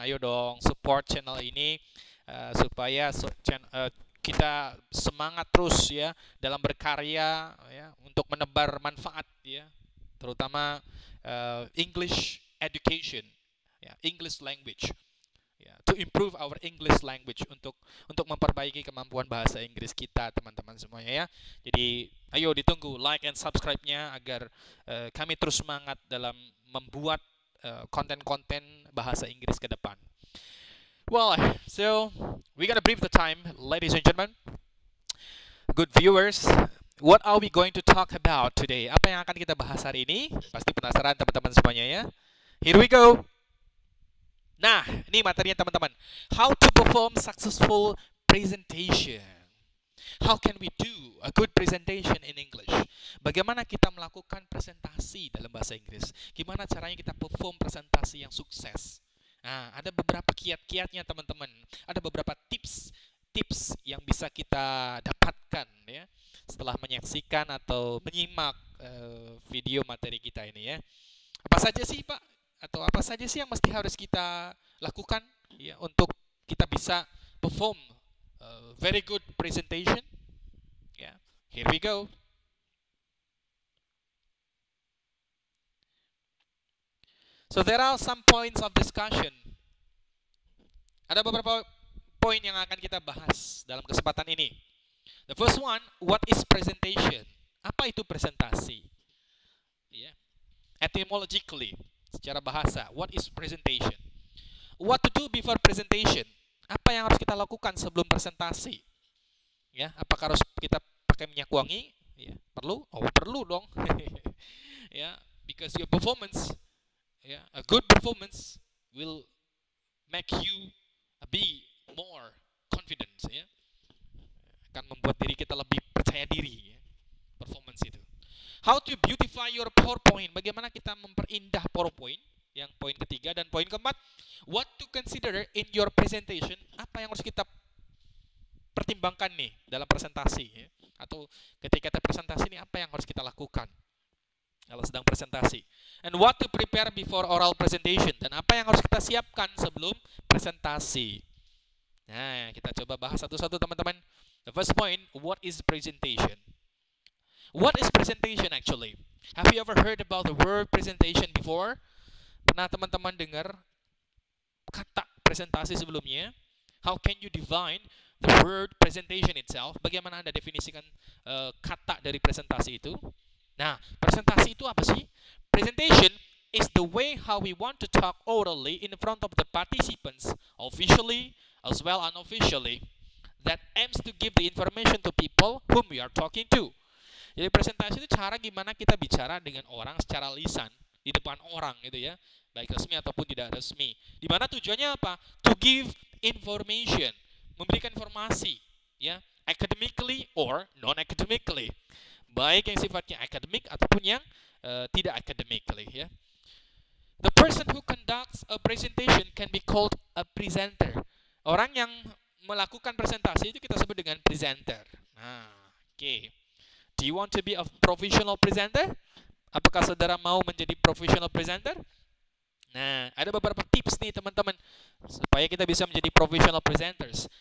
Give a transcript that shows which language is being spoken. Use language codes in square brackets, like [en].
[id] Ayo dong support channel ini supaya kita semangat terus ya dalam berkarya ya untuk menebar manfaat ya, terutama [en] English education [id] ya, [en] English language [id] ya, [en] to improve our English language, [id] untuk memperbaiki kemampuan bahasa Inggris kita teman-teman semuanya ya. Jadi ayo ditunggu like and subscribe-nya agar kami terus semangat dalam membuat konten-konten bahasa Inggris ke depan. [en] Well, so we're gonna brief the time, ladies and gentlemen, good viewers. What are we going to talk about today? [id] Apa yang akan kita bahas hari ini? Pasti penasaran teman-teman semuanya ya. [en] Here we go. [id] Nah, ini materinya teman-teman. [en] How to perform successful presentation. How can we do a good presentation in English? [id] Bagaimana kita melakukan presentasi dalam bahasa Inggris? Gimana caranya kita perform presentasi yang sukses? Nah, ada beberapa kiat-kiatnya teman-teman. Ada beberapa tips yang bisa kita dapatkan ya setelah menyaksikan atau menyimak video materi kita ini ya. Apa saja sih Pak? Atau apa saja sih yang harus kita lakukan ya untuk kita bisa perform [en] very good presentation? Yeah, here we go. So there are some points of discussion. [id] Ada beberapa poin yang akan kita bahas dalam kesempatan ini. [en] The first one, what is presentation? [id] Apa itu presentasi? [en] Yeah. Etymologically, [id] secara bahasa, [en] what is presentation? What to do before presentation? [id] Apa yang harus kita lakukan sebelum presentasi? Ya, apakah harus kita pakai minyak wangi? Ya, perlu? Oh, perlu dong. [en] Ya, because your performance, yeah, a good performance will make you be more confident ya. [id] Akan membuat diri kita lebih percaya diri ya, performance itu. [en] How to beautify your PowerPoint? [id] Bagaimana kita memperindah PowerPoint? Yang poin ketiga. Dan poin keempat, [en] what to consider in your presentation? [id] Apa yang harus kita pertimbangkan nih dalam presentasi ya? Atau ketika kita presentasi ini apa yang harus kita lakukan kalau sedang presentasi? [en] And what to prepare before oral presentation? [id] Dan apa yang harus kita siapkan sebelum presentasi? Nah, kita coba bahas satu-satu teman-teman. [en] The first point, what is presentation? What is presentation actually? Have you ever heard about the word presentation before? [id] Pernah teman-teman dengar kata presentasi sebelumnya? [en] How can you define the word presentation itself? [id] Bagaimana Anda definisikan kata dari presentasi itu? Nah, presentasi itu apa sih? [en] Presentation is the way how we want to talk orally in front of the participants, officially as well unofficially, that aims to give the information to people whom we are talking to. [id] Jadi presentasi itu cara gimana kita bicara dengan orang secara lisan di depan orang gitu ya, baik resmi ataupun tidak resmi. Di mana tujuannya apa? [en] To give information, [id] memberikan informasi, ya, [en] academically or non-academically, [id] baik yang sifatnya akademik ataupun yang tidak academically, ya. [en] The person who conducts a presentation can be called a presenter. [id] Orang yang melakukan presentasi itu kita sebut dengan presenter. Nah, oke. [en] Do you want to be a professional presenter? [id] Apakah saudara mau menjadi professional presenter? Nah, ada beberapa tips nih teman-teman supaya kita bisa menjadi professional presenters.